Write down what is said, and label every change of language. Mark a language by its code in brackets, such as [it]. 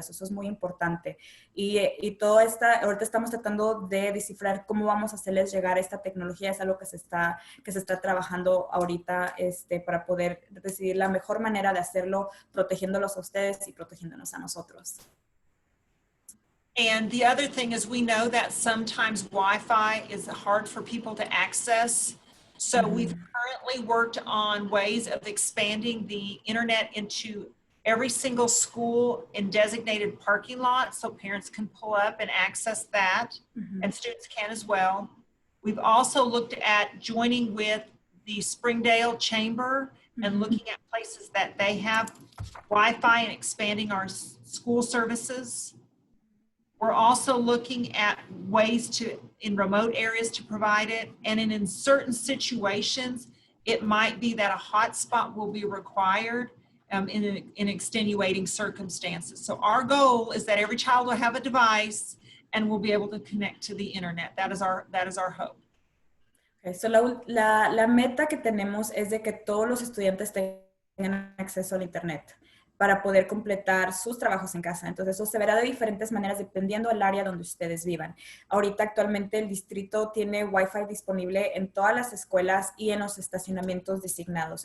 [es] Eso es muy importante. Y ahorita estamos tratando de descifrar cómo vamos a hacerles llegar esta tecnología. Es algo que se está trabajando ahorita para poder decidir la mejor manera de hacerlo, protegiéndolos a ustedes y protegiéndonos a nosotros. [en] And the other thing is, we know that sometimes Wi-Fi is hard for people to access. So we've currently worked on ways of expanding the internet into every single school in designated parking lots so parents can pull up and access that, and students can as well. We've also looked at joining with the Springdale Chamber and looking at places that they have Wi-Fi and expanding our school services. We're also looking at ways to, in remote areas, to provide it. And in certain situations, it might be that a hotspot will be required in extenuating circumstances. So our goal is that every child will have a device and will be able to connect to the internet. That is our hope. [es] Okay, so la meta que tenemos es de que todos los estudiantes tengan acceso al internet para poder completar sus trabajos en casa. Entonces, eso se verá de diferentes maneras dependiendo del área donde ustedes vivan. Ahorita, actualmente, el distrito tiene Wi-Fi disponible en todas las escuelas y en los estacionamientos designados.